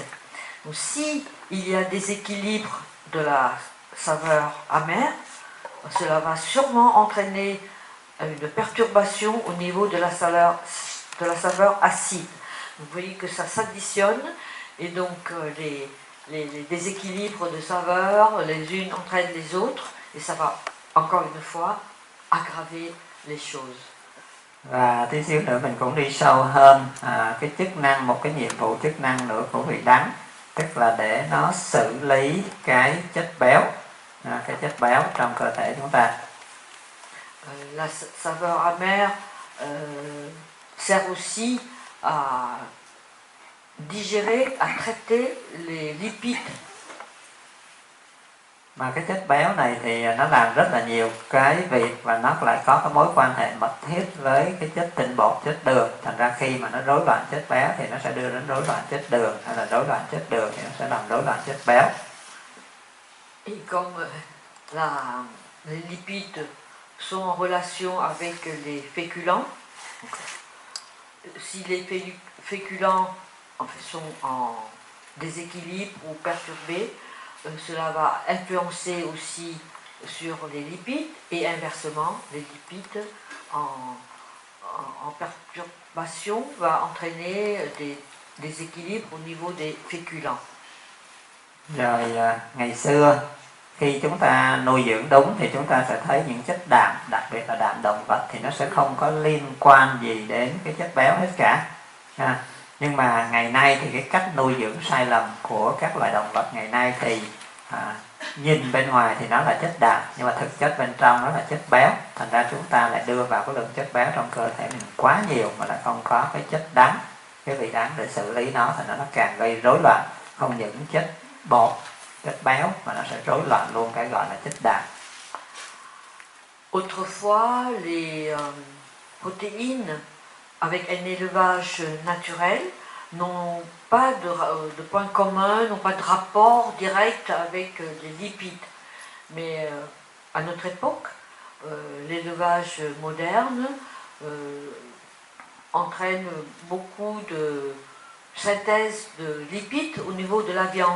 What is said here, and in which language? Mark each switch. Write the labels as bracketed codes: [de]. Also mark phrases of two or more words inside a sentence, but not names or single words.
[fr] Donc si il y a déséquilibre de la saveur amère, cela va sûrement entraîner une perturbation au niveau de la saveur acide. Vous voyez que ça s'additionne et donc les déséquilibres de saveurs, les unes entraînent les autres et ça va encore une fois aggraver les choses. [vi] Và tí xíu nữa mình cũng đi sâu hơn cái chức năng, một cái nhiệm vụ chức năng nữa của vị đắng, tức là để nó xử lý cái chất béo, cái chất béo trong cơ thể chúng ta. [fr] La saveur amère sert aussi à digérer, à traiter les lipides. [vi] Mà cái chất béo này thì nó làm rất là nhiều cái việc và nó lại có cái mối quan hệ mật thiết với cái chất tinh bột, chất đường. Thành ra khi mà nó rối loạn chất béo thì nó sẽ đưa đến rối loạn chất đường, hay là rối loạn chất đường thì nó sẽ làm rối loạn chất béo. [fr] Et comme les lipides sont en relation avec les féculents, si les féculents sont en déséquilibre ou perturbés, cela va influencer aussi sur les lipides et inversement, les lipides en perturbation va entraîner des déséquilibres au niveau des féculents. [vi] Rồi ngày xưa khi chúng ta nuôi dưỡng đúng thì chúng ta sẽ thấy những chất đạm, đặc biệt là đạm động vật thì nó sẽ không có liên quan gì đến cái chất béo hết cả. Nhưng mà ngày nay thì cái cách nuôi dưỡng sai lầm của các loài động vật ngày nay thì nhìn bên ngoài thì nó là chất đạm, nhưng mà thực chất bên trong nó là chất béo. Thành ra chúng ta lại đưa vào cái lượng chất béo trong cơ thể mình quá nhiều mà lại không có cái chất đắng, cái vị đắng để xử lý nó, thì nó càng gây rối loạn. Không những chất bột, chất béo mà nó sẽ rối loạn luôn cái gọi là chất đạm. [fr] Autrefois, les protéines avec un élevage naturel n'ont pas de point commun, n'ont pas de rapport direct avec les lipides. Mais à notre époque, l'élevage moderne entraîne beaucoup de synthèse de lipides au niveau de la viande.